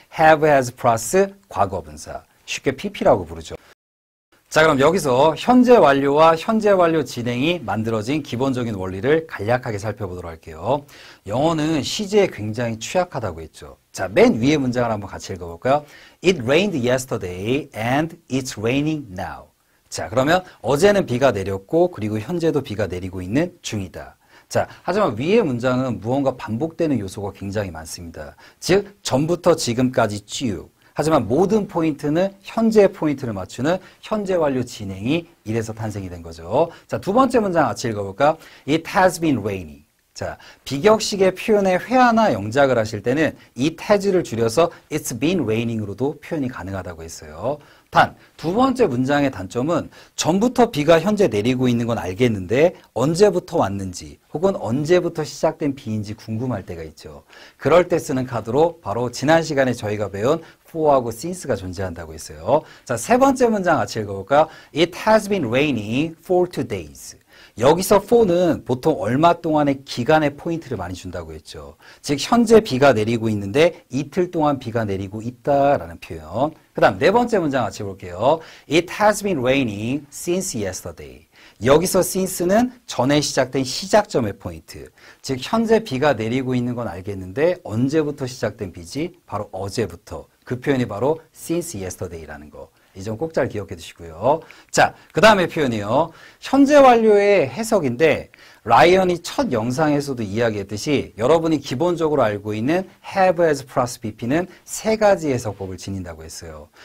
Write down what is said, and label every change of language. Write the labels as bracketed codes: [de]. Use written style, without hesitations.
[ko] have, has 플러스 과거분사. 쉽게 PP라고 부르죠. 자, 그럼 여기서 현재 완료와 현재 완료 진행이 만들어진 기본적인 원리를 간략하게 살펴보도록 할게요. 영어는 시제에 굉장히 취약하다고 했죠. 자, 맨 위에 문장을 한번 같이 읽어볼까요? [en] It rained yesterday and it's raining now. [ko] 자, 그러면 어제는 비가 내렸고 그리고 현재도 비가 내리고 있는 중이다. 자, 하지만 위의 문장은 무언가 반복되는 요소가 굉장히 많습니다. 즉, 전부터 지금까지 쭉. 하지만 모든 포인트는 현재 포인트를 맞추는 현재 완료 진행이 이래서 탄생이 된 거죠. 자, 두 번째 문장 같이 읽어볼까? [en] It has been raining. [ko] 자, 비격식의 표현에 회화나 영작을 하실 때는 it has를 줄여서 it's been raining으로도 표현이 가능하다고 했어요. 단, 두 번째 문장의 단점은 전부터 비가 현재 내리고 있는 건 알겠는데 언제부터 왔는지 혹은 언제부터 시작된 비인지 궁금할 때가 있죠. 그럴 때 쓰는 카드로 바로 지난 시간에 저희가 배운 for하고 since가 존재한다고 했어요. 자, 세 번째 문장 같이 읽어볼까요? [en] It has been raining for 2 days. [ko] 여기서 for는 보통 얼마 동안의 기간의 포인트를 많이 준다고 했죠. 즉 현재 비가 내리고 있는데 이틀 동안 비가 내리고 있다라는 표현. 그 다음 네 번째 문장 같이 볼게요. [en] It has been raining since yesterday. [ko] 여기서 since는 전에 시작된 시작점의 포인트. 즉 현재 비가 내리고 있는 건 알겠는데 언제부터 시작된 비지? 바로 어제부터. 그 표현이 바로 since yesterday라는 거. 이 점 꼭 잘 기억해 두시고요. 자, 그 다음에 표현이요. 현재 완료의 해석인데 라이언이 첫 영상에서도 이야기했듯이 여러분이 기본적으로 알고 있는 have, has 플러스 BP는 세 가지 해석법을 지닌다고 했어요.